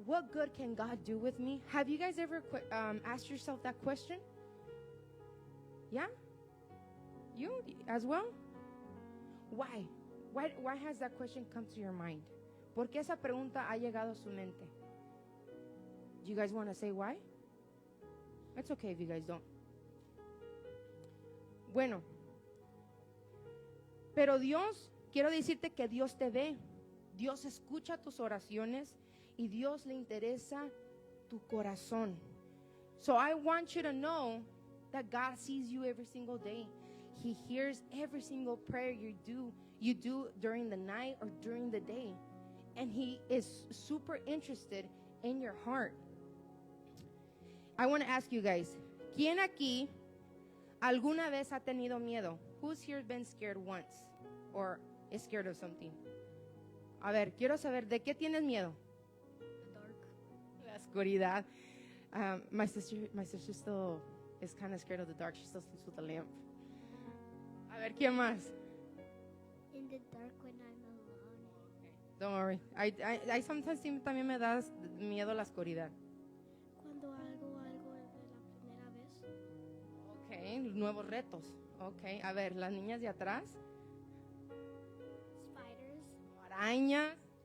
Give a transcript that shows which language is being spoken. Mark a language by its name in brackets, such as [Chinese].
[English] What good can God do with me? Have you guys ever asked yourself that question? Yeah? You as well? Why? Why has that question come to your mind? [Spanish] ¿Por qué esa pregunta ha llegado a su mente? [English] Do you guys want to say why? It's okay if you guys don't. [Spanish] Bueno, pero Dios, quiero decirte que Dios te ve. Dios escucha tus oraciones y Dios le interesa tu corazón. [English] So I want you to know that God sees you every single day. He hears every single prayer you do during the night or during the day. And He is super interested in your heart. I want to ask you guys, [Spanish] ¿quién aquí alguna vez ha tenido miedo? [English] Who's here been scared once or is scared of something? [Spanish] A ver, quiero saber, ¿de qué tienes miedo? [English] The dark. [Spanish] La oscuridad. [English] My sister still is kind of scared of the dark. She still sleeps with a lamp. [Spanish] A ver, ¿quién más? [English] In the dark when I'm alone. Don't worry. I sometimes [Spanish] también me da miedo a la oscuridad. Cuando algo de la primera vez. Ok, nuevos retos. Ok, a ver, las niñas de atrás. [English] Spiders. [Spanish] Arañas,